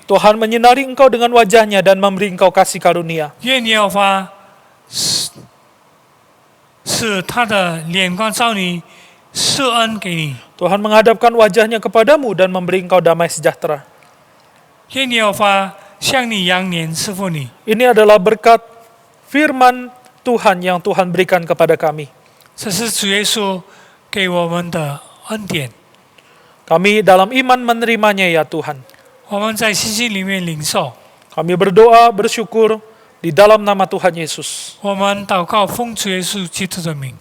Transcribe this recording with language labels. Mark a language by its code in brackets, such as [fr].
[id] Tuhan menyinari Engkau dengan wajahnya dan memberi Engkau kasih karunia. [zh] 愿耶和华使他的脸光照你，施恩给你。 [id] Tuhan menghadapkan wajahnya kepadamu dan memberi Engkau damai sejahtera. [zh] 愿耶和华向你扬脸赐福你。 [id] Ini adalah berkat firman Tuhan yang Tuhan berikan kepada kami. [zh] 这是主耶稣给我们的恩典。 [id] Kami dalam iman menerimanya ya Tuhan. [zh] 我们在信心里面领受。 [id] Kami berdoa, bersyukur di dalam nama Tuhan Yesus. [zh] 我们祷告，奉主耶稣基督的名，